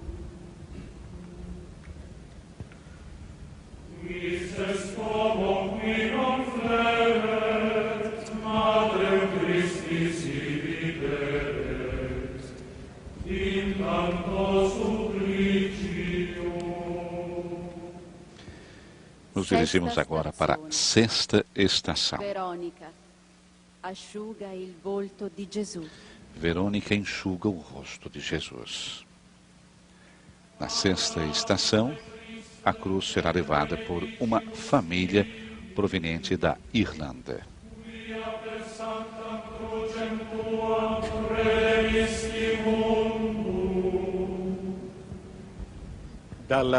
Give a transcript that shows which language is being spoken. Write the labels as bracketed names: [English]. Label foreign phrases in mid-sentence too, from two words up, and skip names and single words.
[Latin] Christus homo qui non flet, Matrem Christi sibi peret, in canto supplicio. [Portuguese] Nos dirigimos agora para a sexta estação. [Italian] Verônica asciuga il volto di Gesù. [Portuguese] Verônica enxuga o rosto de Jesus. Na sexta estação, a cruz será levada por uma família proveniente da Irlanda. Da